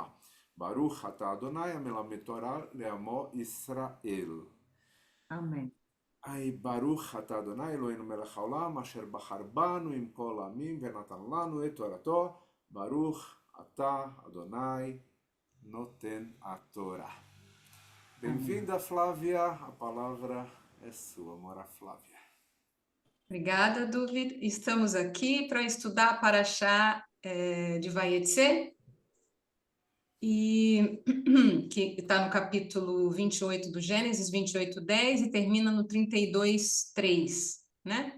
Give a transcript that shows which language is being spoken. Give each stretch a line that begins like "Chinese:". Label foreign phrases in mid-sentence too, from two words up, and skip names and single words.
Hebrew: ברוך אתה אדוני המלמד תורה לעמו ישראל.
Portuguese: Amém.
Hebrew: אי ברוך אתה אדוני אלוהינו מלך העולם אשר בחר בנו מכל העמים ונתן לנו את תורתו. ברוך אתה אדוני נותן התורה.
Portuguese: Bem-vinda, Flávia. A palavra é sua, Mora Flávia. Obrigada, Duvid. Estamos aqui para estudar a Parashá de Vayetze, e que está no capítulo 28 do Gênesis, 28:10, e termina no 32:3, né?